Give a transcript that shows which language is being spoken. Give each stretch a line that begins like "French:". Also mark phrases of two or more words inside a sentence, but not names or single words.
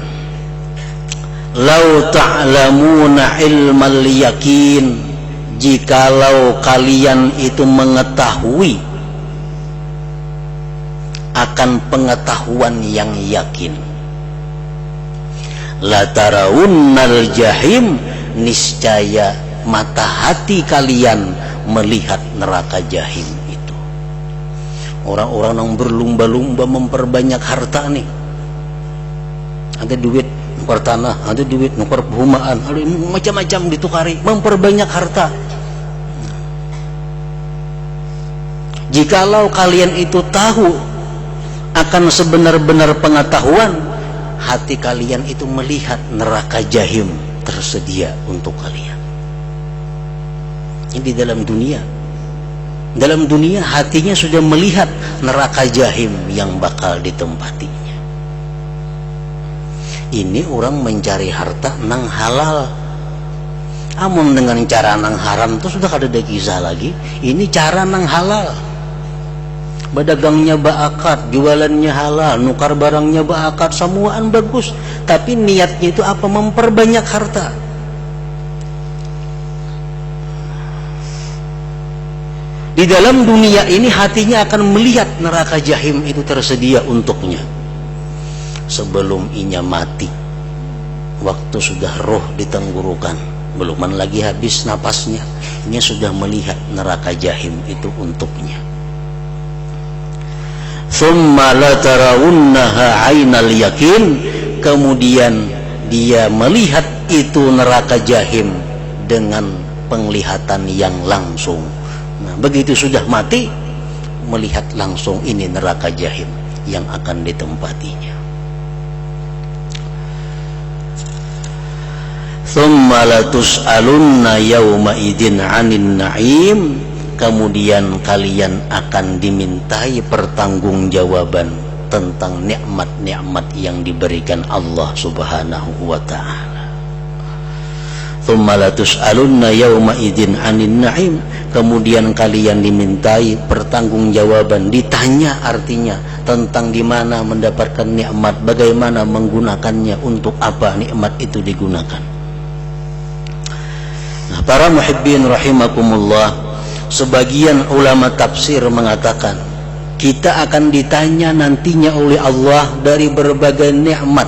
Arabic: لو تعلمون علم اليقين,
Banjar: jikalau kalian itu mengetahui akan pengetahuan yang yakin,
Arabic: لترون الجحيم,
Banjar: niscaya mata hati kalian melihat neraka jahim itu. Orang-orang yang berlumba-lumba memperbanyak harta nih, ada duit nukar tanah, ada duit nukar perumahan, ada macam-macam ditukari, memperbanyak harta. Jikalau kalian itu tahu akan sebenar-benar pengetahuan, hati kalian itu melihat neraka jahim tersedia untuk kalian. Ini di dalam dunia. Dalam dunia hatinya sudah melihat neraka jahim yang bakal ditempatinya. Ini orang mencari harta nang halal. Amun dengan cara nang haram itu sudah kada ada kisah lagi. Ini cara nang halal. Bedagangnya baakat, jualannya halal, nukar barangnya baakat, semuaan bagus. Tapi niatnya itu apa? Memperbanyak harta. Di dalam dunia ini hatinya akan melihat neraka jahim itu tersedia untuknya. Sebelum inya mati, waktu sudah roh ditenggorokan, beluman lagi habis napasnya, inya sudah melihat neraka jahim itu untuknya.
Arabic: ثم لترونها عين اليقين,
Banjar: kemudian dia melihat itu neraka jahim dengan penglihatan yang langsung. Nah, begitu sudah mati, melihat langsung ini neraka jahim yang akan ditempatinya.
Arabic: ثم لتسألن يومئذ عن النعيم,
Banjar: kemudian kalian akan dimintai pertanggungjawaban tentang nikmat-nikmat yang diberikan Allah
Arabic: سبحانه وتعالى. ثم لتسألن يومئذ عن النعيم,
Banjar: kemudian kalian dimintai pertanggungjawaban, ditanya artinya tentang di mana mendapatkan nikmat, bagaimana menggunakannya, untuk apa nikmat itu digunakan. Nah, para
Arabic: محبين رحمكم الله,
Banjar: sebagian ulama tafsir mengatakan kita akan ditanya nantinya oleh Allah dari berbagai nikmat.